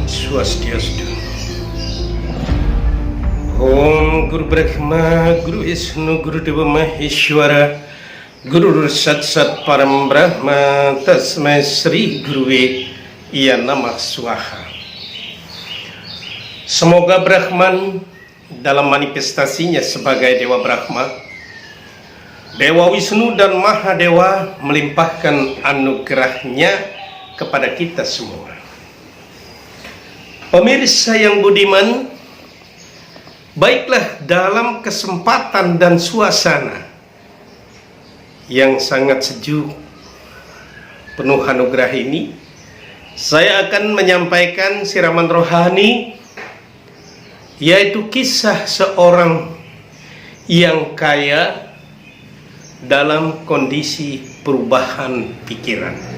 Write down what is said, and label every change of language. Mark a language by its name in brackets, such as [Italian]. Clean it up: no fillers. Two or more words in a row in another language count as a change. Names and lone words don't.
[Indonesian] Swastiastu. [Sanskrit] Om Guru Brahma, Guru Vishnu, Guru Deva Maheshwara, Guru Sat Sat Param Brahma, Tasmai Sri Guruwe Iya Namah Swaha. [Indonesian] Semoga Brahman dalam manifestasinya sebagai Dewa Brahma, Dewa Wisnu dan Mahadewa melimpahkan anugerahnya kepada kita semua. Pemirsa yang budiman, baiklah dalam kesempatan dan suasana yang sangat sejuk penuh anugerah ini, saya akan menyampaikan siraman rohani, yaitu kisah seorang yang kaya dalam kondisi perubahan pikiran.